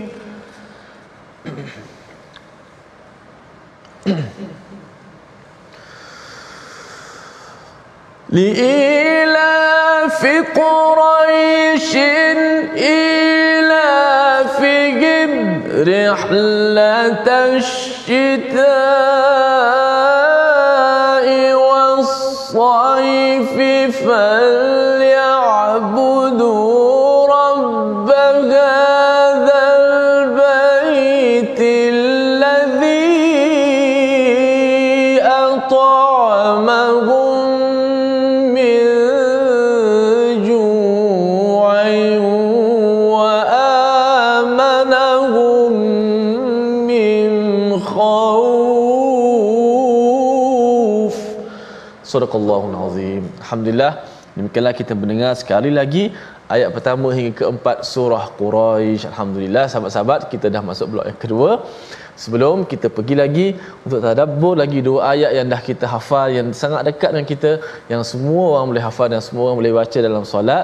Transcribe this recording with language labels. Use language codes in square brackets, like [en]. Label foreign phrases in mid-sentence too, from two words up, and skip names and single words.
[ar] لإيلاف قريش إيلافهم رحلة الشتاء والصيف فليعبدوا رب هذا البيت الذي أطعمهم من جوع وآمنهم من خوف. صدق الله العظيم. [ms] Alhamdulillah, Demikianlah kita mendengar sekali lagi ayat pertama hingga keempat surah Quraisy. Alhamdulillah sahabat-sahabat, kita dah masuk blok yang kedua. Sebelum kita pergi lagi untuk tadabbur lagi dua ayat yang dah kita hafal, yang sangat dekat dengan kita, yang semua orang boleh hafal dan semua orang boleh baca dalam solat.